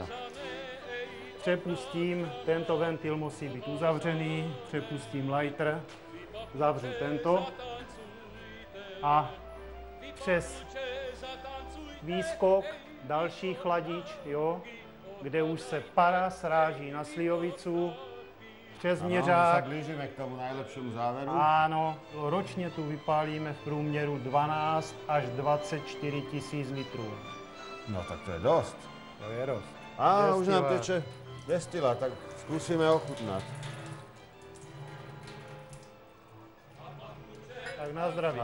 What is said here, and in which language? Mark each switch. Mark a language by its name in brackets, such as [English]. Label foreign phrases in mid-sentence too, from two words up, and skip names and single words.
[Czech] Přepustím, tento ventil musí být uzavřený, přepustím lighter, zavřu tento a přes výskok další chladič, jo, kde už se para sráží na slivovicu, přes měřák. Ano, [Slovak] sa blížime k tomu najlepšiemu záveru. [Czech] Áno, ročně tu vypálíme v průměru 12 až 24 tisíc litrů. [Slovak] No tak to je dosť. To je dosť. Á, už nám teče destilát, tak skúsime ochutnať. Tak na zdraví.